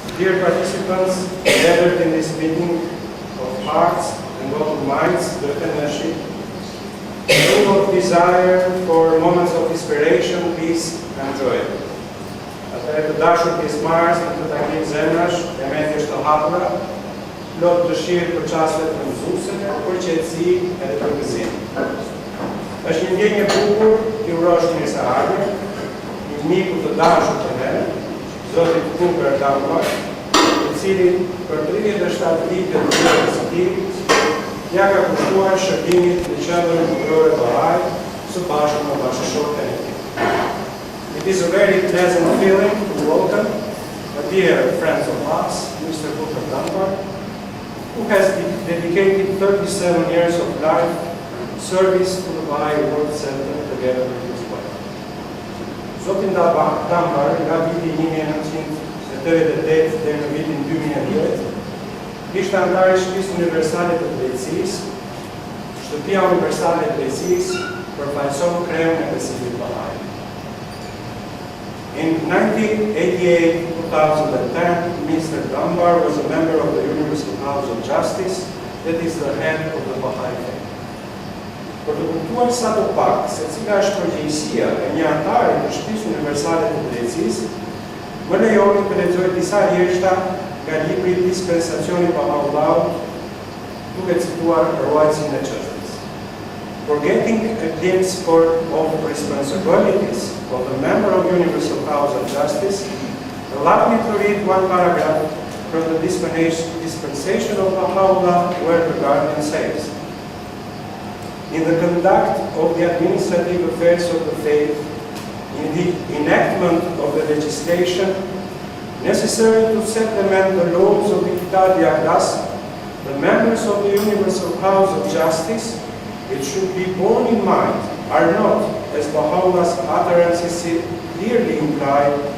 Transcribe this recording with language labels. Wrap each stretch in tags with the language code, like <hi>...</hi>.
<en>Dear participants, gathered in this meeting of hearts and of minds, the fellowship, full of desire for moments of inspiration, peace and joy.</en> <sq>Atëherë të dashur pjesëmarrës në këtë takim zemrash, e mendje është të hapura, plot dëshirë për çastet të mësuesve, për qetësi edhe për gëzim. Është një ndjenjë e bukur t'i urosh mirëseardhje, një miku të dashur të ne, Zoti Dunbar, i cili për 37 vite të jetës së tij ja ka kushtuar shërbimit në qendrën kulturore bahai së bashku me bashkëshortën e tij.</sq> <en>It is a very pleasant feeling to welcome a dear friend of us, Mr. Dunbar, who has dedicated 37 years of life service to the Bahai World Center together with his wife.</en> <sq>Zoti Dunbar nga viti 1988 deri në vitin 2010 ishte antar i Shtëpisë Universale të Drejtësisë. Shtëpia Universale e Drejtësisë përfaqëson kreun e besimit bahai.</sq> <en>In 1988-2010, Mr. Dunbar was a member of the Universal House of Justice, that is the head of the Bahai faith.</en> <sq>Për të kuptuar sa të pak se cila është përgjegjësia e një antari të Shtëpisë Universale të Drejtësisë, më lejoni të lexoj disa rjeshta nga libri Dispensacioni Bahai-Allahut, duke cituar ruajtësin e çështjes.</sq> <en>Forgetting a glimpse of responsibilities of a member of Universal House of Justice, allow me to read one paragraph from the dispensation of Baha'u'llah, where the Guardian says, in the conduct of the administrative affairs of the faith, in the enactment of the legislation necessary to supplement the laws of the Kitab al-Aqdas, the members of the Universal House of Justice, it should be borne in mind, are not, as Baha'u'llah's utterances clearly imply,</en>